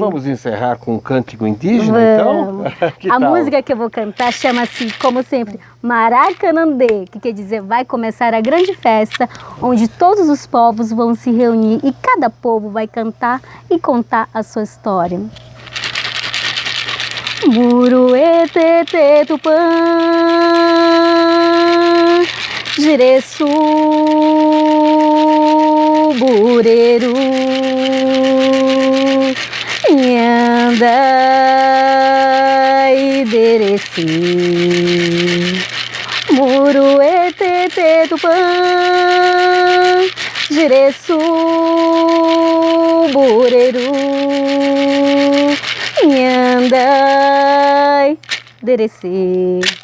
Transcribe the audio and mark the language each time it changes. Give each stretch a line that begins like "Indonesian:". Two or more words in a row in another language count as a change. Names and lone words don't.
Portuguese: Vamos encerrar com um cântico indígena, então? A música que eu vou cantar chama-se, como sempre, Maracanandê, que quer dizer, vai começar a grande festa, onde todos os povos vão se reunir e cada povo vai cantar e contar a sua história.
Tupí: Muruete tupã, Jireçu, Bureru, Nhanda e Dereci, Muruete tupã, Jireçu, Bureru, Nhanda derecê.